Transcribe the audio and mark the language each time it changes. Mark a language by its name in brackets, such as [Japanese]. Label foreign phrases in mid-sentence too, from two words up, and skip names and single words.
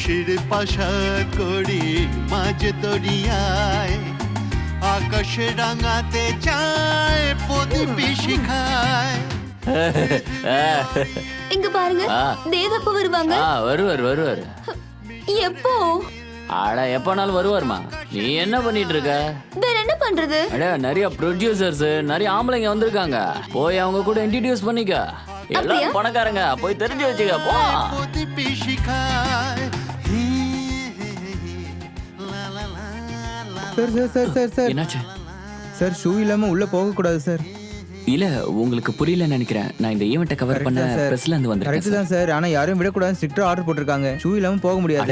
[Bangla] খুশির পাশা করি মাঝে তরিয়ায় আকাশে রাঙাতে চায় প্রদীপ শিখায় [Tamil] இங்க பாருங்க தேவ் எப்ப வருவாங்க வருவார் எப்போ அட எப்பனாலும் வருவாருமா நீ என்ன பண்ணிட்டு இருக்க வேற என்ன பண்றது அட நிறைய ப்ரொடியூசர்ஸ் நிறைய ஆம்பளைங்க வந்திருக்காங்க போய் அவங்க கூட இன்ட்ரோடியூஸ் பண்ணிக்க எல்லாம் பணக்காரங்க போய் தெரிஞ்சு வச்சுக்க போ [Bangla] প্রদীপ শিখায় [Tamil] சார் சார் சார் சார் சார் என்னாச்சு சார் ஷூ இல்லாம உள்ள போக கூடாது சார். இல்ல உங்களுக்கு புரியலன்னு நினைக்கிறேன். நான் இந்த [English] event cover [Tamil] பண்ண பிரஸ்ல இருந்து வந்திருக்கேன். கரெக்ட் தான் சார். ஆனா யாரையும் விடக்கூடாது [English] strictly order [Tamil] போட்டிருக்காங்க. ஷூ இல்லாம போக முடியாது.